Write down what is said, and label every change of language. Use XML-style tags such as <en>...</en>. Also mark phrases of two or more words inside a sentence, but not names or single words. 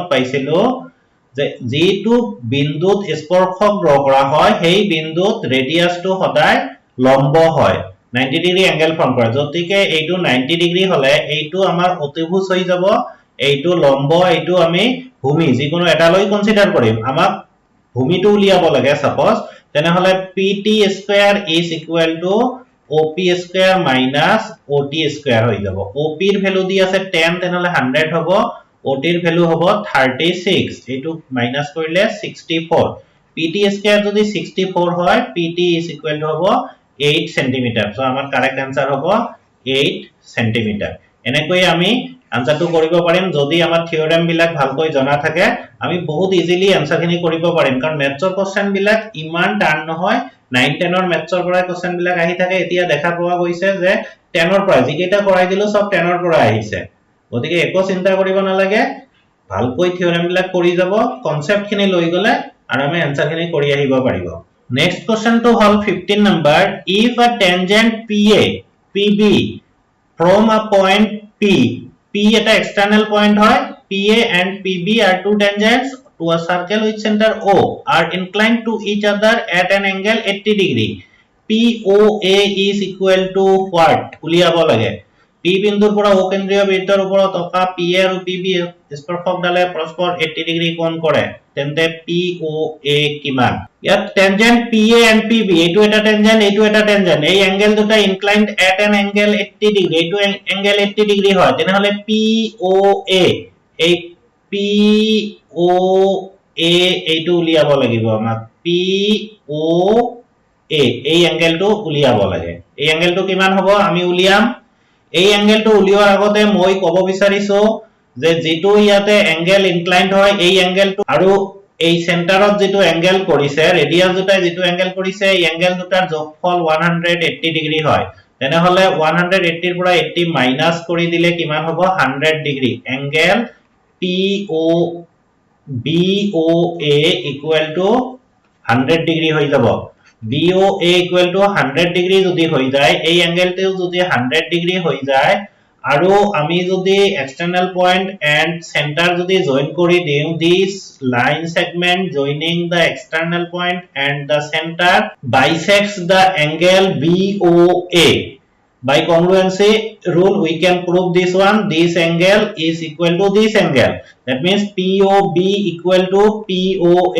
<as>পাইছিলো যে যেটো বিন্দুত স্পৰ্শক ড্ৰ কৰা হয় সেই বিন্দুত ৰেডিয়াসটো সদায় লম্ব হয় 90 ডিগ্ৰী এংগেল ফৰ্ম কৰে যতিকে এইটো 90 ডিগ্ৰী হলে এইটো আমাৰ অতিভুজ হৈ যাব এইটো লম্ব এইটো আমি ভূমি যিকোনো এটা লৈ কনসিডাৰ কৰিম আমাক ভূমিটো উলিয়াব লাগে সাপোজ তেনে হলে</as> <en>pt square is equal to op square minus ot square</en> <as>হৈ যাব op ৰ ভ্যালু দি আছে 10 তেনে হলে 100 হ'ব ot ৰ ভ্যালু হ'ব 36 এইটো মাইনাস কৰিলে 64</as> <en>pt square</en> <as>যদি 64 হয়</as> <en>pt is equal to</en> <as>হ'ব 8 cm সো আমাৰ</as> <en>correct answer</en> <as>হ'ব 8 cm এনেকৈ আমি আনসারটো কৰিব পাৰিম যদি আমাৰ থিওৰেম বিলাক ভালকৈ জনা থাকে আমি বহুত ইজিলি আনসাৰখিনি কৰিব পাৰিম কাৰণ মেথছৰ কোৱেশ্চন বিলাক ইমান টান নহয় 9 10 ৰ মেথছৰ পৰা কোৱেশ্চন বিলাক আহি থাকে এতিয়া দেখা পোৱা গৈছে যে 10 ৰ পৰা যিকেইটা কৰাই দিলো সব 10 ৰ পৰা আহিছে গতিকে একো চিন্তা কৰিব নালাগে ভালকৈ থিওৰেম বিলাক কৰি যাব কনসেপ্টখিনি লৈ গলে আৰামে আনসাৰখিনি কৰি আহিব পাৰিব নেক্সট কোৱেশ্চনটো হল 15 নম্বৰ</as> <en>if a tangent PA PB from a point P</en> <as>P এটা</as> <en>external point</en> <as>হয়</as> <en>PA and PB are two tangents to a circle with center O are inclined to each other at an angle 80 degree POA is equal to what</en> <as>উলিয়াব লাগে P বিন্দুৰ পৰা O কেন্দ্ৰীয় বৃত্তৰ ওপৰত থকা PA আৰু PB স্পৰ্শক ডালে পৰস্পৰ 80 ডিগ্ৰী কোণ কৰে তেন্তে POA কিমান ইয়াত</as> <en>tangent PA and PB</en> <as>এইটো এটা tangent এই angle দুটা</as> <en>inclined at an angle 80 degree</en> <as>এইটো</as> <en>angle 80 degree</en> <as>হয় তেনে হলে POA এই POA এইটো উলিয়াব লাগিব আমাক POA এই angle-টো উলিয়াব লাগে এই angle-টো কিমান হ'ব আমি উলিয়াম এই angle-টো উলিওৱাৰ আগতে মই ক'ব বিচাৰিছো যে যেটো ইয়াতে</as> <en>angle inclined</en> <as>হয় এই angle-টো আৰু এই সেন্টাৰত যেটো angle কৰিছে ৰেডিয়াস দুটাই যেটো angle কৰিছে এই angle দুটাৰ যোগফল 180 ডিগ্ৰী হয় তেনে হলে 180 ৰ পৰা 80 মাইনাস কৰি দিলে কিমান হ'ব 100 ডিগ্ৰী angle POA BOA</as> <en>equal to</en> <as>100 ডিগ্ৰী হৈ যাব</as> <en>BOA equal to</en> <as>100 ডিগ্ৰী যদি হৈ যায় এই এঙ্গেলটো যদি 100 ডিগ্ৰী হৈ যায় আৰু আমি যদি</as> <en>external point and center</en> <as>যদি জয়েন কৰি দিও</as> <en>this line segment joining the external point and the center bisects the angle BOA. By congruency rule we can prove this one. This angle is equal to this angle. That means POB equal to POA.</en>